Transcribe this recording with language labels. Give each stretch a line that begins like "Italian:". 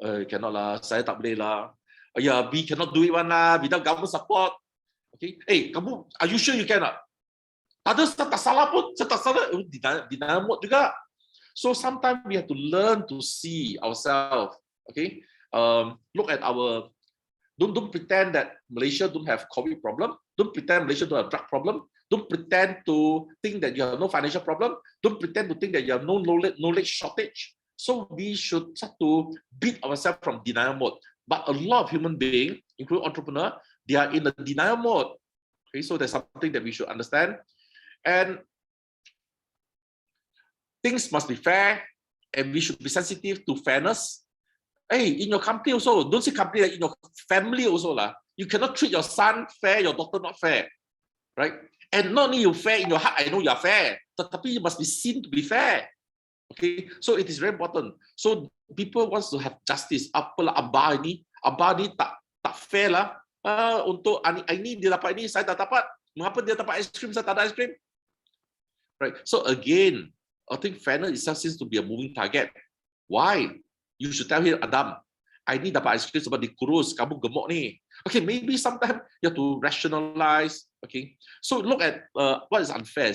Malay: Cannot lah, saya tak boleh lah.
English: We cannot do it one lah, without government support. Okay? Hey, kamu, are you sure you cannot?
Malay: Ada tak salah pun, saya tak salah, denial mode juga.
English: So sometimes we have to learn to see ourselves. Okay? Look at our Don't pretend that Malaysia don't have COVID problem. Don't pretend Malaysia don't have drug problem. Don't pretend to think that you have no financial problem. Don't pretend to think that you have no knowledge shortage. So we should start to beat ourselves from denial mode. But a lot of human beings, including entrepreneurs, they are in the denial mode. Okay, so there's something that we should understand. And things must be fair, and we should be sensitive to fairness. Hey, in your company also, don't say company, like in your family also lah. You cannot treat your son fair, your daughter not fair, right? And not only you fair in your heart, I know you are fair, but you must be seen to be fair. Okay, so it is very important. So people wants to have justice.
Malay: Apalah abah ni tak fair lah. Untuk ini dia dapat ini, saya tak dapat. Mengapa dia dapat ice cream, saya tak ada ice cream? Right.
English: So again, I think fairness itself seems to be a moving target. Why? You should tell him, Adam, I need
Malay: dapat ice cream sebab dikurus, kamu gemuk ni.
English: Okay, maybe sometimes you have to rationalize. Okay, so look at what is unfair.